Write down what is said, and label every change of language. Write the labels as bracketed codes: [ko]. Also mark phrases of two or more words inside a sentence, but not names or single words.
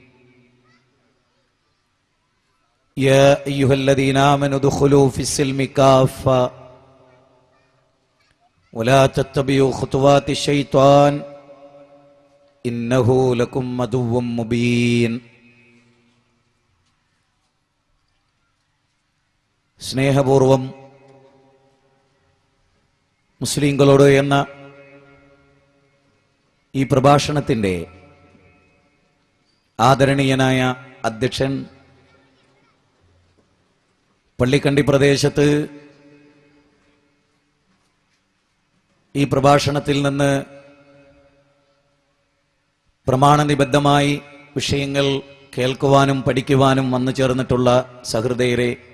[ar] يا أيها الذين آمنوا ادخلوا في السلم كافة ولا تتبعوا خطوات الشيطان إنه لكم عدو مبين. [ml] സ്നേഹപൂർവം മുസ്ലിങ്ങളോട് എന്ന ഈ പ്രഭാഷണത്തിൻ്റെ ആദരണീയനായ അധ്യക്ഷൻ, പള്ളിക്കണ്ടി പ്രദേശത്ത് ഈ പ്രഭാഷണത്തിൽ നിന്ന് പ്രമാണനിബദ്ധമായി വിഷയങ്ങൾ കേൾക്കുവാനും പഠിക്കുവാനും വന്നു ചേർന്നിട്ടുള്ള സഹൃദയരെ,